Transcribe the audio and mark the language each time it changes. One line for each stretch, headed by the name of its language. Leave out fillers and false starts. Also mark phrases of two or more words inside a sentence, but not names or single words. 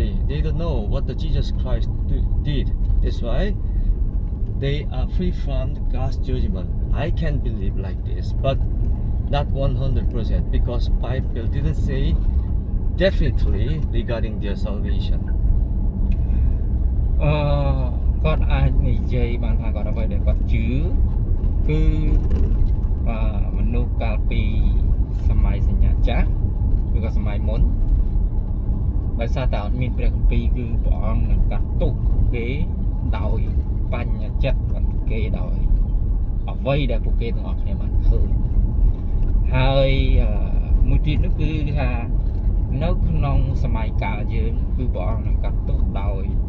English: They don't know what the Jesus Christ did. That's why they are free from God's judgment. I can believe like this, but not 100%, because Bible didn't say definitely regarding their salvation.
Khmer: គាត់អាចនិយាយបានថាគាត់អ្វីដែលគាត់ជឿគឺមនុស្សកាលពីសម័យស ញ្ញាចាស់ឬក៏សម័យមុនដោយសារតែអត់មានព្រះគម្ពីរគឺព្រះអង្គនឹងកាត់ទុកគេដោយបញ្ញាចិត្តរបស់គេដោយអ្វីដែលពួកគេទាំងអស់គ្នាបានឃើញហើយមួយទៀតនោះគឺថានៅក្នុងសម័យកាលយើងគឺព្រះអង្គនឹងកាត់ទុកដោយ